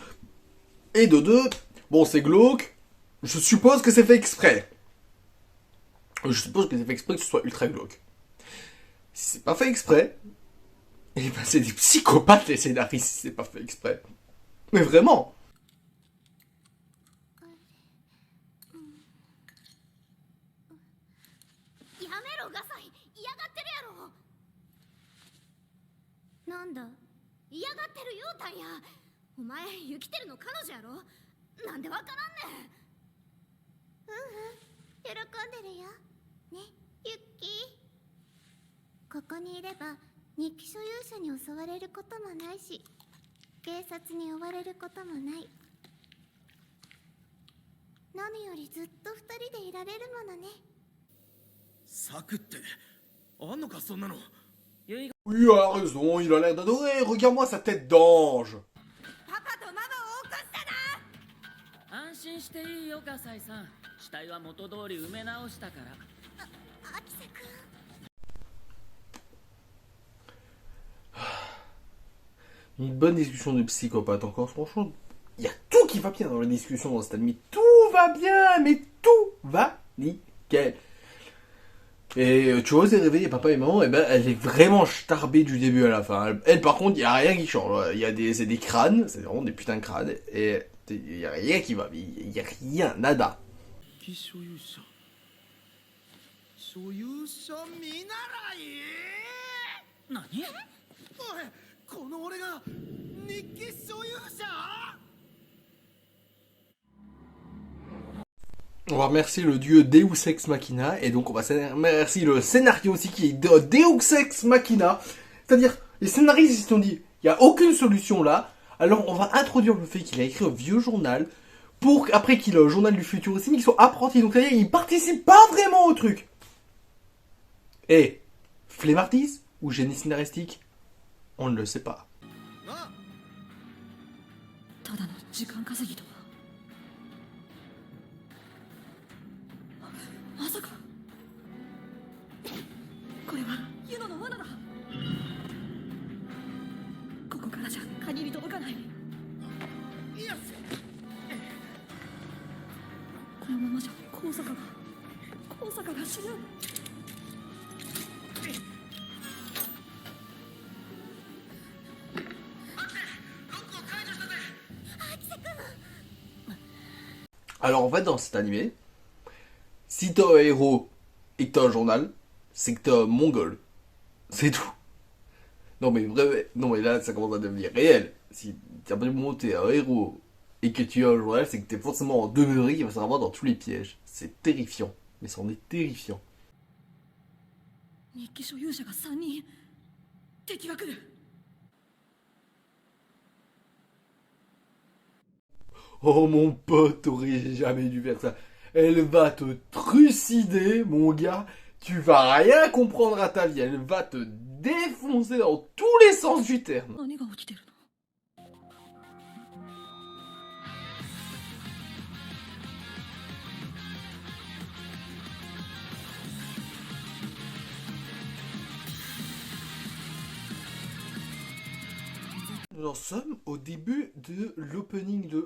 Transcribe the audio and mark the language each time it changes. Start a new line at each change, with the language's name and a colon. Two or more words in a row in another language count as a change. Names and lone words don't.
French: Et de 2, bon, c'est glauque. Je suppose que c'est fait exprès. Je suppose que c'est fait exprès que ce soit ultra glauque. Si c'est pas fait exprès, eh ben c'est des psychopathes les scénaristes si c'est pas fait exprès. Mais vraiment.
Japanese: やめろガサイ、嫌がってるやろ。なんだ、嫌がってる言うたんや。お前ユキテルの彼女やろ。なんでわからんねん。喜んでるよね、ユッキー。ここにいれば日記所有者に襲われることもないし、警察に追われることもない。何よりずっと二人でいられるものね。策ってあんのかそんなの？ゆいが
French: Oui, il a raison, il a l'air d'adorer. Regarde-moi sa tête d'ange.
Japanese: パパとママを起こしたな。安心していいよガサイさん。死体は元通り埋め直したから。アキセ君。
French: Une bonne discussion de psychopathe encore, franchement. Il y a tout qui va bien dans la discussion dans cet anime. Tout va bien, mais tout va nickel. Et tu vois, c'est réveiller papa et maman, et ben elle est vraiment starbée du début à la fin. Elle par contre, il n'y a rien qui change. C'est des crânes, c'est vraiment des putains de crânes, et il n'y a rien qui va, il n'y a rien, nada.
Japanese: 所有者見習い？何？おい、この俺が日記所有者？
French: On va remercier le dieu
Latin: Deus Ex Machina,
French: et donc on va remercier le scénario aussi qui est de
Latin: Deus Ex Machina.
French: C'est-à-dire, les scénaristes ils se sont dit, il n'y a aucune solution là, alors on va introduire le fait qu'il a écrit un vieux journal, pour qu'après qu'il a un journal du futur aussi, mais qu'il soit apprenti, donc c'est-à-dire il participe pas vraiment au truc. Et, flemmardise ou génie scénaristique? On ne le sait pas.
Japanese: ただの時間稼ぎとは。まさかこれはユノの罠だ。ここからじゃ鍵に届かない。このままじゃ高坂が死ぬ。
French: Alors en fait dans cet animé, si t'as un héros et que t'as un journal, c'est que t'es un mongol. C'est tout. Non mais là ça commence à devenir réel. Si t'as vraiment t'es un héros et que tu as un journal, c'est que t'es forcément en demeuré qui va se ravoir dans tous les pièges. C'est terrifiant. Mais c'en est terrifiant.
Japanese: 日記所有者が3人。敵が来る。
French: Oh mon pote, t'aurais jamais dû faire ça. Elle va te trucider, mon gars. Tu vas rien comprendre à ta vie. Elle va te défoncer dans tous les sens du terme.
Japanese: 何が起きてるの？
French: Nous en sommes au début de l'opening de...